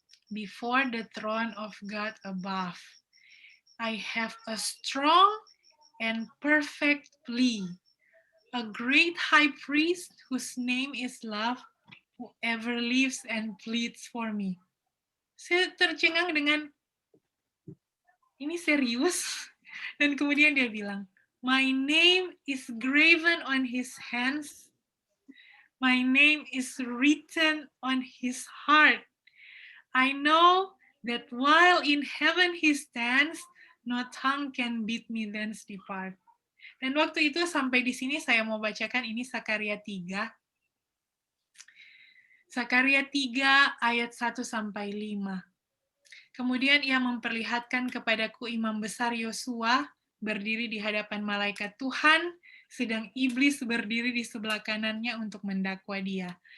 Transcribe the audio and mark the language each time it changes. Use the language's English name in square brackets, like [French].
[English] Before the throne of God above, I have a strong and perfect plea, a great high priest whose name is love, who ever lives and pleads for me. [Indonesian] Saya tercengang dengan, ini serius? Dan kemudian dia bilang, [English] my name is graven on his hands, my name is written on his heart. I know that while in heaven he stands, no tongue can beat me thence depart. [Indonesian] Dan waktu itu sampai di sini saya mau bacakan ini Sakaria 3. Sakaria 3 ayat 1 sampai 5. Kemudian ia memperlihatkan kepadaku imam besar Yosua berdiri di hadapan malaikat Tuhan, sedang iblis berdiri di sebelah kanannya untuk mendakwa dia.